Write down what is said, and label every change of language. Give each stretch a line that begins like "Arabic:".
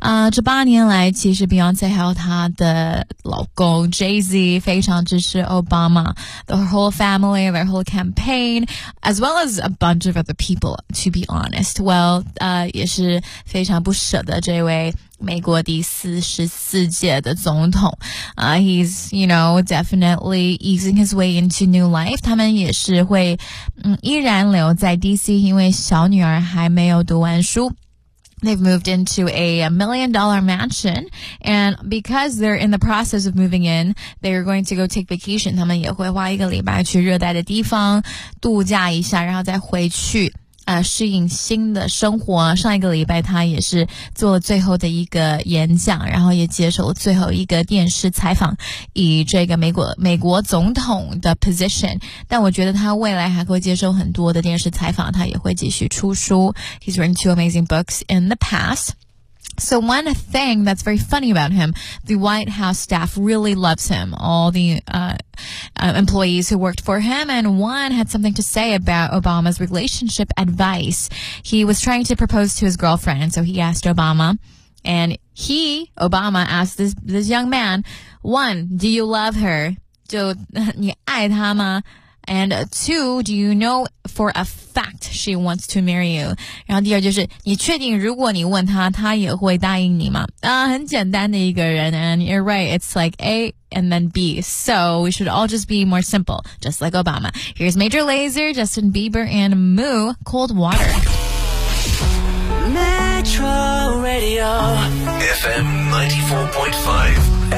Chinese: 这八年来，其实 Beyonce 还有她的老公 Jay-Z 非常支持
English: Obama, the whole family, their whole campaign, as well as a bunch of other people, to be honest.
Chinese: Well, 也是非常不舍得这位美国第44届的总统。
English: He's, you know, definitely easing his way into new life.
Chinese: 他们也是会依然留在 DC, 因为小女儿还没有读完书。
English: They've moved into a million-dollar mansion, and because they're in the process of moving in, they're going to go take vacation.
Chinese: 他们也会花一个礼拜去热带的地方度假一下，然后再回去适应新的生活。上一个礼拜他也是做了最后的一个演讲，然后也接受了最后一个电视采访，以这个美国总统的 position。但我觉得他未来还会接受很多的电视采访，他也会继续出书。
English: He's written two amazing books in the past. So one thing that's very funny about him, the White House staff really loves him, all the employees who worked for him, and one had something to say about Obama's relationship advice. He was trying to propose to his girlfriend, so he asked Obama, and he, Obama, asked this young man, one, do you love her?
Chinese: 就你爱她吗?
English: And two, do you know for a fact she wants to marry you?
Chinese: 然后第二就是你确定如果你问她她也会答应你吗? 很简单的一个人,
English: and you're right, it's like A,and then B. So we should all just be more simple, just like Obama. Here's Major Lazer, Justin Bieber, and Moo, Cold Water. Metro Radio. FM 94.5.